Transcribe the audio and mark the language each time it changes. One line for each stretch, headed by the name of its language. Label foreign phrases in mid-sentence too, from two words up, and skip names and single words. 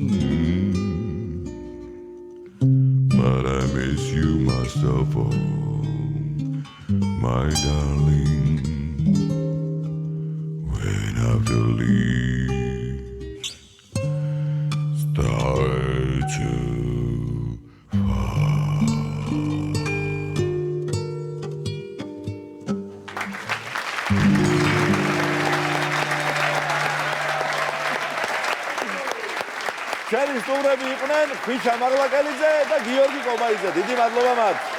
English: But I miss you most of all, my darling. When after leaves start too far.
Georgian: ჩვენი სტუმრები იყვნენ ხვიჩა მაღლაკელიძე და გიორგი კობაიძე. დიდი მადლობა მათ.